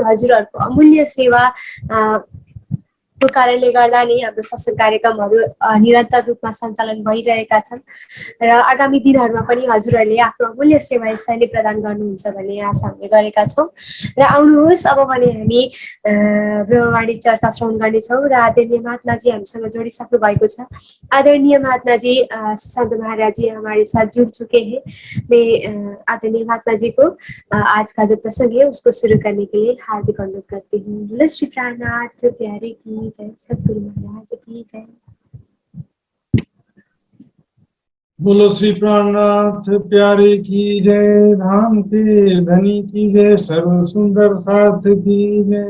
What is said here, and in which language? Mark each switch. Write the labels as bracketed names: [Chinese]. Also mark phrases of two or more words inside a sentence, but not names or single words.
[Nepali] हजुरहरूको अमूल्य सेवा को कारणले गर्दा नै हाम्रो सत्संग कार्यक्रमहरू निरन्तर रूपमा सञ्चालन भइरहेका छन्, र आगामी दिनहरूमा पनि हजुरहरूले आफ्नो अमूल्य सेवा यसैले प्रदान गर्नुहुन्छ भन्ने आशा हामीले गरेका छौँ। र आउनुहोस्, अब भने हामी ब्रह्मवाणी चर्चा श्रवण गर्नेछौँ, र आदरणीय महात्माजी हामीसँग जोडिसक्नु भएको छ। [Hindi] आदरणीय महात्माजी संत महाराज जी हमारे साथ जुड़ चुके हैं। मैं आदरणीय महात्माजी को आज का जो प्रसंग है उसको शुरू करने के लिए हार्दिक अनुरोध करती हूँ। बोलो श्री प्राणनाथ प्यारे की जय, सद्गुरु महाराज की जय। बोलो श्री प्राणनाथ प्यारे की जय, धाम के धनी की जय, सर्व सुंदर साथ की जय।